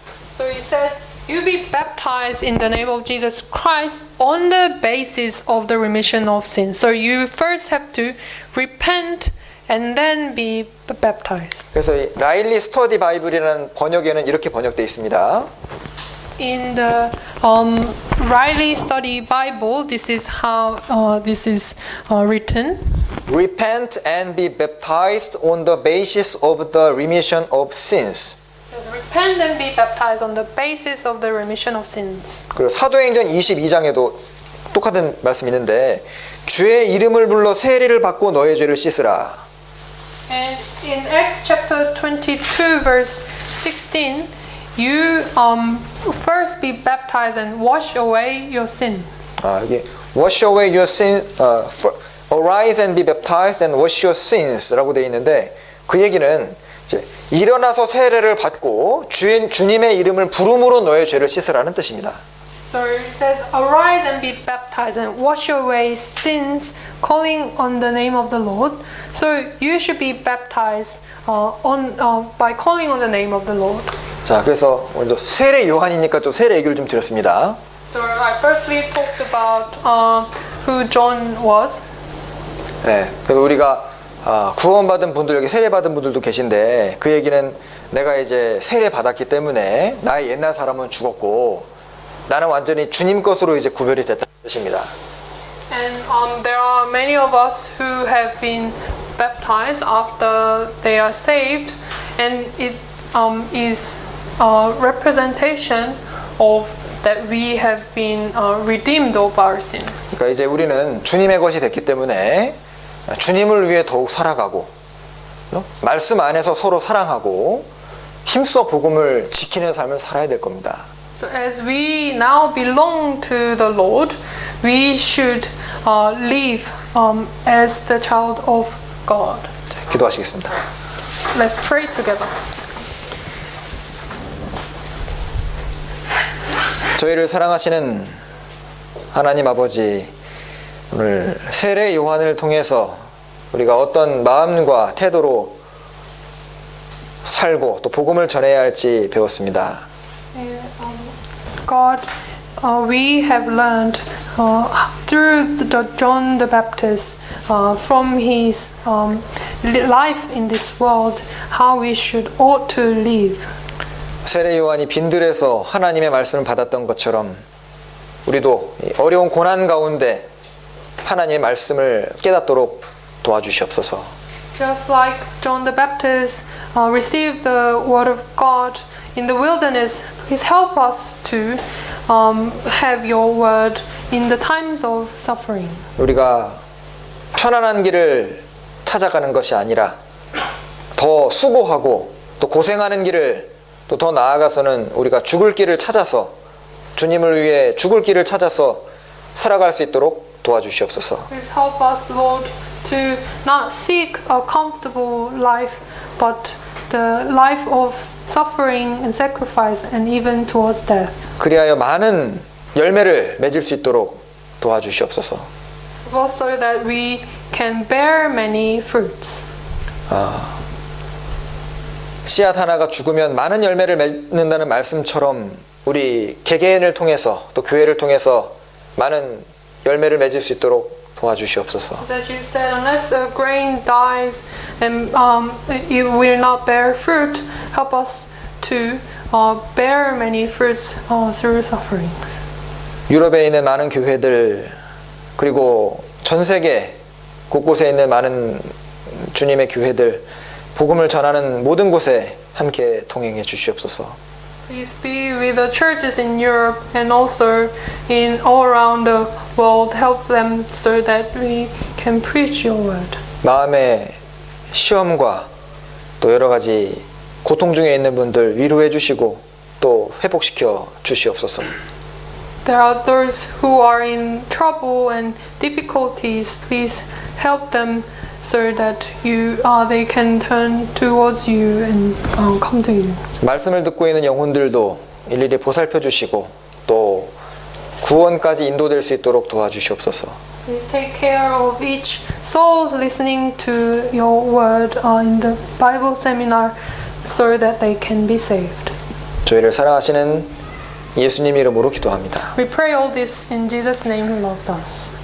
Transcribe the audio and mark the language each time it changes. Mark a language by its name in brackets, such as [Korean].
[English] So he said, you be baptized in the name of Jesus Christ on the basis of the remission of sins. So you first have to repent and then be baptized. [Korean] 그래서 이 라일리 스터디 바이블이라는 번역에는 이렇게 번역되어 있습니다. [English] In the Riley Study Bible, this is how this is written. Repent and be baptized on the basis of the remission of sins. It says, repent and be baptized on the basis of the remission of sins. [Korean] 그리고 사도행전 22장에도 똑같은 말씀이 있는데 주의 이름을 불러 세례를 받고 너의 죄를 씻으라. [English] And in Acts chapter 22 verse 16, you first be baptized and wash away your sin. [Korean] 여기 [English] wash away your sin, arise and be baptized and wash your sins [Korean] 라고 되어 있는데 그 얘기는 이제 일어나서 세례를 받고 주님의 이름을 부름으로 너의 죄를 씻으라는 뜻입니다. [English] So it says, arise and be baptized and wash away sins, calling on the name of the Lord. So you should be baptized by calling on the name of the Lord. [Korean] 자, 그래서 먼저 세례 요한이니까 또 세례 얘기를 좀 드렸습니다. [English] So I firstly talked about who John was. [Korean] 네, 그래서 우리가 구원받은 분들 여기 세례 받은 분들도 계신데 그 얘기는 내가 이제 세례 받았기 때문에 나의 옛날 사람은 죽었고 나는 완전히 주님 것으로 이제 구별이 됐다는 뜻입니다. [English] And there are many of us who have been baptized after they are saved, and it is a representation of that we have been redeemed of our sins. [Korean] 그러니까 이제 우리는 주님의 것이 됐기 때문에 주님을 위해 더욱 살아가고 말씀 안에서 서로 사랑하고 힘써 복음을 지키는 삶을 살아야 될 겁니다. [English] So as we now belong to the Lord, we should live as the child of God. [Korean] 자, 기도하시겠습니다. [English] Let's pray together. [Korean] 저희를 사랑하시는 하나님 아버지, 오늘 세례 요한을 통해서 우리가 어떤 마음과 태도로 살고 또 복음을 전해야 할지 배웠습니다. [English] God, we have learned through John the Baptist from his life in this world how we ought to live. [Korean] 세례 요한이 빈들에서 하나님의 말씀을 받았던 것처럼 우리도 어려운 고난 가운데 하나님의 말씀을 깨닫도록 도와주시옵소서. [English] Just like John the Baptist received the word of God in the wilderness, please help us to have your word in the times of suffering. [Korean] 우리가 편안한 길을 찾아가는 것이 아니라 더 수고하고 또 고생하는 길을 또 더 나아가서는 우리가 죽을 길을 찾아서 주님을 위해 죽을 길을 찾아서 살아갈 수 있도록 도와주시옵소서. [English] Please help us, Lord, to not seek a comfortable life, but the life of suffering and sacrifice and even towards death. [Korean] 그리하여 많은 열매를 맺을 수 있도록 도와주시옵소서. [English] Also that we can bear many fruits. [Korean] 씨앗 하나가 죽으면 많은 열매를 맺는다는 말씀처럼 우리 개개인을 통해서 또 교회를 통해서 많은 열매를 맺을 수 있도록 도와주시옵소서. [English] As you said, unless a grain dies and it will not bear fruit, help us to bear many fruits through sufferings. [Korean] 유럽에 있는 많은 교회들 그리고 전 세계 곳곳에 있는 많은 주님의 교회들 복음을 전하는 모든 곳에 함께 동행해 주시옵소서. [English] Please be with the churches in Europe and also in all around the world. Help them so that we can preach your word. [Korean] 마음의 시험과 또 여러 가지 고통 중에 있는 분들 위로해 주시고 또 회복시켜 주시옵소서. [English] there are those who are in trouble and difficulties, please help them so that they can turn towards you and come to you. [Korean] 말씀을 듣고 있는 영혼들도 일일이 보살펴 주시고 또 구원까지 인도될 수 있도록 도와주시옵소서. [English] Please take care of each soul listening to your word in the Bible seminar so that they can be saved. [Korean] 저희를 사랑하시는 예수님 이름으로 기도합니다. [English] We pray all this in Jesus' name who loves us.